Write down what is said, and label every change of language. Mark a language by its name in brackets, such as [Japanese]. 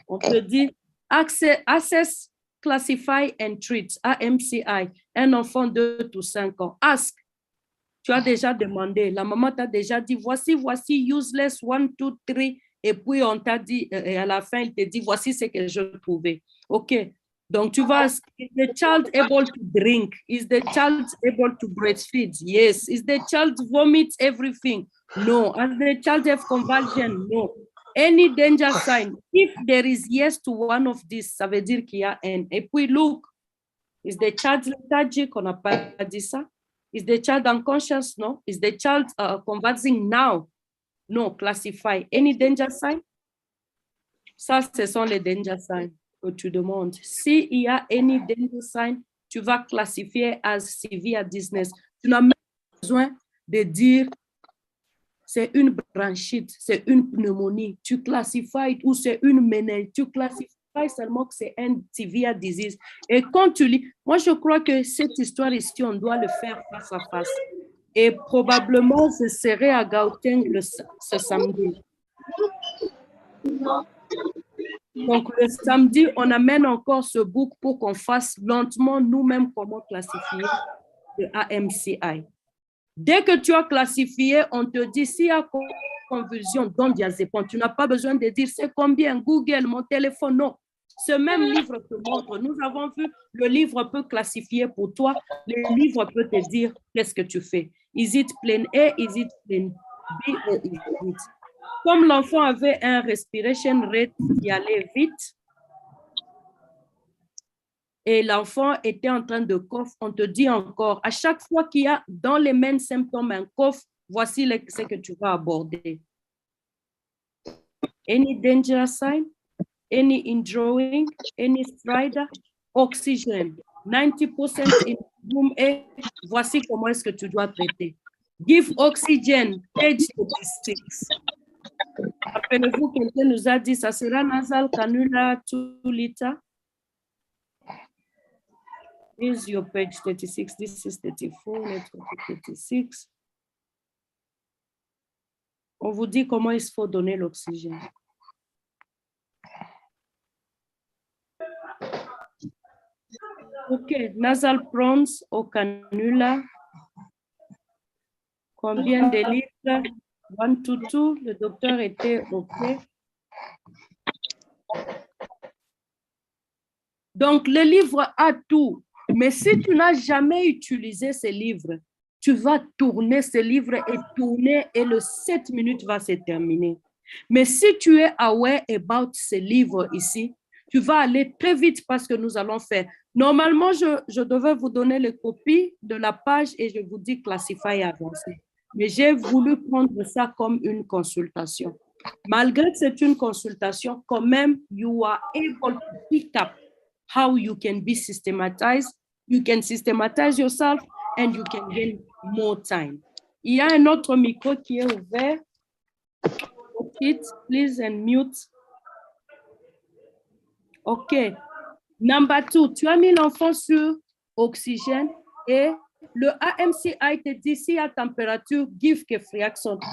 [French] On te dit Assess, Classify and Treat, AMCI, un enfant de 2 to 5 ans. Ask. Tu as déjà demandé. La maman t'a déjà dit, voici, useless, 1, 2, 3. Et puis, on t'a dit, et à la fin, il te dit, voici ce que je trouvais. OK. Donc, tu vas, [English] is the child able to drink? Is the child able to breastfeed? Yes. Is the child vomit everything? No. Has the child have convulsion? No. Any danger sign? If there is yes to one of these, [French] ça veut dire qu'il y a un. Et puis, look, [English] is the child lethargic? [French] On n'a pas dit ça. [English] Is the child unconscious? No. Is the child convulsing now? No. Classify. Any danger sign? [French] Ça, ce sont les danger signs que tu demandes. S'il y a any danger sign, tu vas classifier [English] as severe dizziness. [French] Tu n'as même pas besoin de dire c'est une bronchite, c'est une pneumonie. Tu classifies ou c'est une méningite. Tu classifies seulement que c'est un [English] severe disease. [French] Et quand tu lis, moi je crois que cette histoire ici, on doit le faire face à face. Et probablement, je serai à Gauteng ce samedi. Donc, le samedi, on amène encore ce book pour qu'on fasse lentement nous-mêmes comment classifier le AMCI. Dès que tu as classifié, on te dit s'il y a convulsion, donne diazépam. Tu n'as pas besoin de dire c'est combien, Google, mon téléphone, non. Ce même livre te montre. Nous avons vu, le livre peut classifier pour toi. Le livre peut te dire qu'est-ce que tu fais. [English] Is it plan A, is it plan B, or is it? [French] Comme l'enfant avait un respiration rate qui allait vite et l'enfant était en train de cough, on te dit encore, à chaque fois qu'il y a dans les mêmes symptômes un cough, voici ce que tu vas aborder. [English] Any danger sign, any indrawing, any stridor, oxygen, 90% in room A, [French] voici comment est-ce que tu dois traiter. [English] Give oxygen, page 36. [French] Rappelez-vous, quelqu'un nous a dit, ça sera nasal, cannula, 2 litres. [English] Is your page 36, this is 34, let's go to 36. [French] On vous dit comment il faut donner l'oxygène. [English] OK, nasal prawns au cannula. [French] Combien de litres? [English] 1 to 2, [French] le docteur était OK. Donc, le livre a tout. Mais si tu n'as jamais utilisé ce livre, tu vas tourner ce livre et tourner et le 7 minutes va se terminer. Mais si tu es [English] aware about [French] ce livre ici, tu vas aller très vite parce que nous allons faire. Normalement, je devais vous donner les copies de la page et je vous dis classify et avancer. Mais j'ai voulu prendre ça comme une consultation. Malgré que c'est une consultation, quand même, [English] you are able to pick up how you can be systematized. You can systematize yourself and you can gain more time. [French] Il y a un autre micro qui est ouvert. [English] Please and mute. [French] OK. Number 2, tu as mis l'enfant sur oxygène et le AMCI te dit si à température, [English] give Kefriaxone.